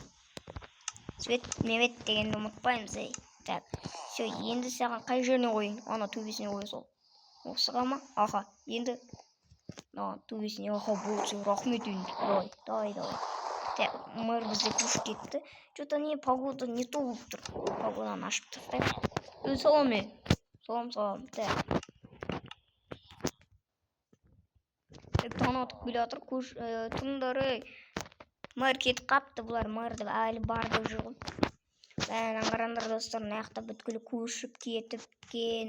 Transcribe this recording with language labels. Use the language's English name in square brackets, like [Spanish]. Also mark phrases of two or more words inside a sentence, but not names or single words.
[Kazakh] Свет, мемет дегенді ұмытпаймыз. [Russian] Так, все, [Kazakh] енді саған қай жеріне қойын? Ана төбесіне қоя сол. Осыға ма? Аха, енді төбесіне. Аха, болды. Рахмет, енді. Давай. Так, мэр бізде көшіп кетті. [Russian] Что-то не погода не то [Kazakh] болып тұр. Погоданы ашып тастайық. Салам. Салам. Так. Таң атып келе жатыр. Тұрыңдар. Мэр кетіп қапты, бұлар мэрді әлі бар деп жүр ғой. Бәрін қараңдар достар, наяқта бүткілі көшіп кетіпкен.